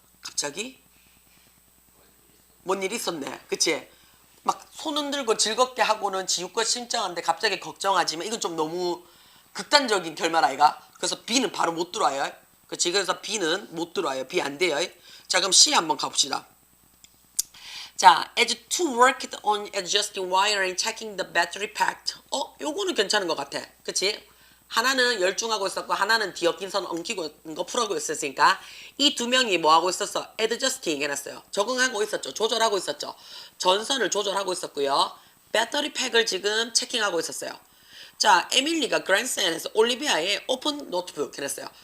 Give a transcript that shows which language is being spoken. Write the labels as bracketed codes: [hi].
[ko] 갑자기 뭔 일 있었네. 그치? 막 손 흔들고 즐겁게 하고는 지우껏 심장한데 갑자기 걱정하지만 이건 좀 너무 극단적인 결말 아이가? 그래서 B는 바로 못 들어와요. 그치? 그래서 B는 못 들어와요. B 안 돼요. 자, 그럼 C 한번 가봅시다. [en] 자, as two worked on adjusting wire and checking the battery pack. [ko] 요거는 괜찮은 것 같아. 그치? 하나는 열중하고 있었고 하나는 뒤엎긴 선 엉키고 거 풀어고 있었으니까 이 두 명이 뭐 하고 있었어? adjusting 해놨어요. 적응하고 있었죠. 조절하고 있었죠. 전선을 조절하고 있었고요. 배터리 팩을 지금 체킹하고 있었어요. 자, 에밀리가 그랜드스탠에서 올리비아의 오픈 노트북 해놨어요.